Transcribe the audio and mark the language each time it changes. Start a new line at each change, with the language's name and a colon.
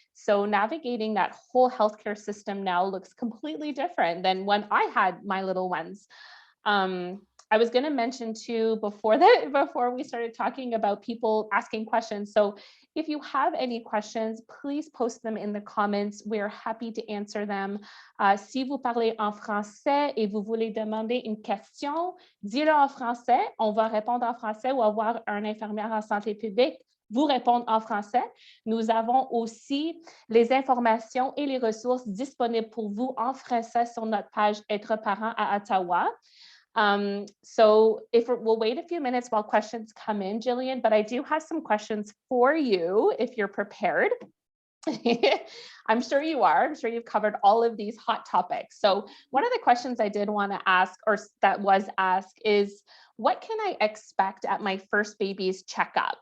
English: So navigating that whole healthcare system now looks completely different than when I had my little ones. I was going to mention too before we started talking about people asking questions. So if you have any questions, please post them in the comments. We're happy to answer them.
French: Si vous parlez en français et vous voulez demander une question, dites-le en français. On va répondre en français ou avoir un infirmière en santé publique vous répondre en français. Nous avons aussi les informations et les ressources disponibles pour vous en français sur notre page Être parent à Ottawa.
English: So we'll wait a few minutes while questions come in, Gillian, but I do have some questions for you if you're prepared. I'm sure you are. I'm sure you've covered all of these hot topics. So one of the questions I did want to ask, or that was asked, is what can I expect at my first baby's checkup?